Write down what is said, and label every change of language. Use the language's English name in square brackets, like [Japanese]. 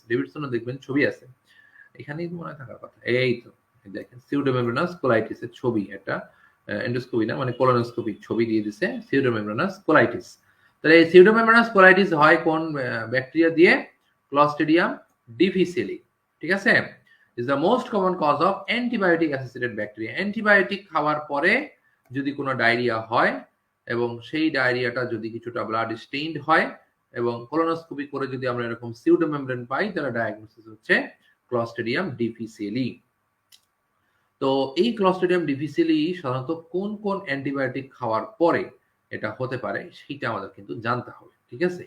[Bangla] ডেভিডসনও দেখবেন ছবি আছে, এখানেই মনে থাকার কথা। এই তো দেখেন সিউডোমেমব্রেনাস কোলাইটিস এর ছবি, এটা এন্ডোস্কোপি না, মানে কোলোনোস্কোপি ছবি দিয়ে দিছে, সিউডোমেমব্রেনাস কোলাইটিস। তাহলে এই সিউডোমেমব্রেনাস কোলাইটিস হয় কোন ব্যাকটেরিয়া দিয়ে? ক্লস্ট্রিডিয়াম ডিফিসিলি। ঠিক আছে? [English] is the most common cause of antibiotic associated bacteria. [Bangla] Antibiotic খাওয়ার পরে যদি কোনো ডায়রিয়া হয় এবং সেই ডায়রিয়াটা যদি কিছুটা ব্লাড স্টেইনড হয় এবং কোলোনোস্কোপি করে যদি আমরা এরকম সিউডোমেমব্রেন পাই, তাহলে ডায়াগনোসিস হচ্ছে ক্লস্ট্রিডিয়াম ডিফিসিলি। তো এই ক্লস্ট্রিডিয়াম ডিফিসিলি সাধারণত কোন কোন অ্যান্টিবায়োটিক খাওয়ার পরে এটা হতে পারে সেটা আমাদের কিন্তু জানতে হবে। ঠিক আছে?